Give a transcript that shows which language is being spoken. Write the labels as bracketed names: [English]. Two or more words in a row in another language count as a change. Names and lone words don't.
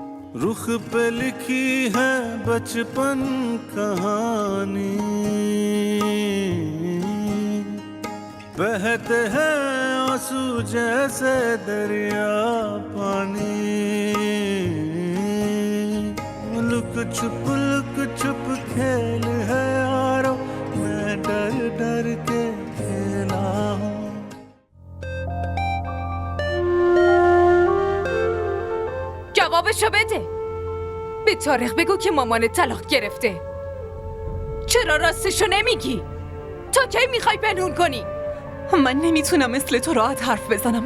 [Hindi] रुख पे लिखी है बचपन कहानी, बहते हैं आंसू जैसे दरिया पानी, लुक छुप खेल है यारो, मैं डर डर के खेला हूँ. [Persian] جوابشو بده. به طارق بگو که مامانت طلاق گرفته. چرا راستشو نمیگی؟ تا کی میخوای پنهون کنی؟ من نمیتونم مثل تو راحت حرف بزنم.